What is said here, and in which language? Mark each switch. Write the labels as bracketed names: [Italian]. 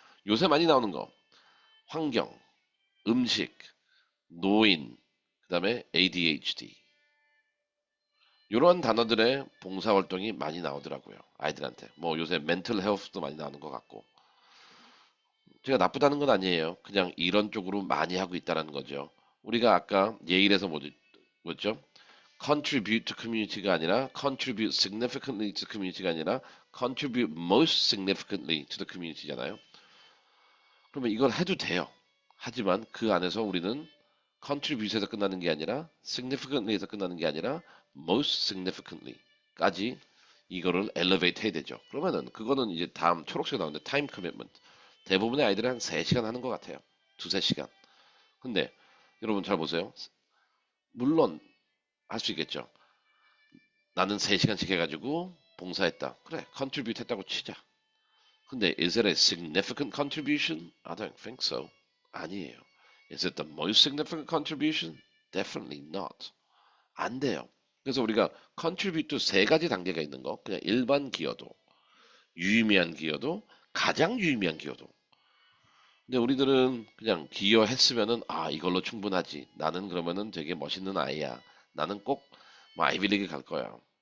[Korean] 요새 많이 나오는 거 환경, 음식, 노인, 그 다음에 ADHD 이런 단어들의 봉사활동이 많이 나오더라고요. 아이들한테. 뭐 요새 멘털 헬스도 많이 나오는 것 같고 제가 나쁘다는 건 아니에요. 그냥 이런 쪽으로 많이 하고 있다는 거죠. 우리가 아까 예일에서 뭐죠? [English] contribute to community가 [Korean] 아니라 [English] contribute significantly to community가 아니라 contribute most significantly to the community잖아요. [Korean] 그러면 이걸 해도 돼요. 하지만 그 안에서 우리는 contribute에서 끝나는 게 아니라 significantly에서 끝나는 게 아니라 most significantly까지 이거를 elevate 해야 되죠. 그러면은 그거는 이제 다음 초록색 나오는데 time commitment. 대부분의 아이들은 한 3시간 하는 것 같아요. 두세 시간. 근데 여러분 잘 보세요. 물론 할 수 있겠죠. 나는 3시간씩 해가지고 봉사했다. 그래, contribute 했다고 치자. 근데 [English] is it a significant contribution? I don't think so. [Korean] 아니에요. [English] Is it the most significant contribution? Definitely not. [Korean] 안 돼요. 그래서 우리가 contribute도 세 가지 단계가 있는 거. 그냥 일반 기여도, 유의미한 기여도, 가장 유의미한 기여도. 근데 우리들은 그냥 기여했으면은 아 이걸로 충분하지. 나는 그러면은 되게 멋있는 아이야. 나는 꼭 뭐 아이비리그 갈 거야.